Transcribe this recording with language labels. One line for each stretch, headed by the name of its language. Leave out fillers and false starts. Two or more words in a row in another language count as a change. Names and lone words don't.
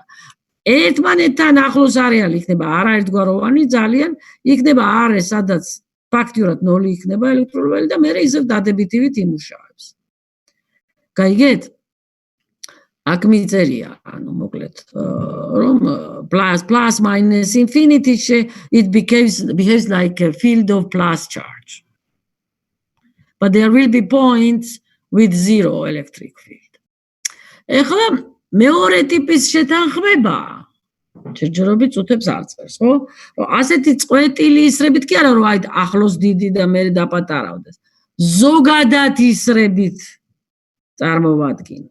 Georgian: ერთმანეთთან ახლოს არეალი იქნება არაერთგვაროვანი, ძალიან იქნება არე, სადაც ფაქტიურად 0 იქნება ელექტრული ველი და მერე ისევ დადებითივით იმუშავებს. გაიგეთ? აქ მიწერია, ანუ მოკლედ, რომ
English: plus minus infinity, it behaves like a field of plus charge. But there will be points with 0 electric field.
Georgian: ეხლა მეორე ტიპის შეთანხმება ჯერჯერობით წუთებს არ წერს, ხო? რომ ასეთი წყვეტილი ისრებით კი არა, რომ აი ახლოს დიდი და მერე დაპატარავდეს. ზოგადად ისრებით წარმოვადგინოთ.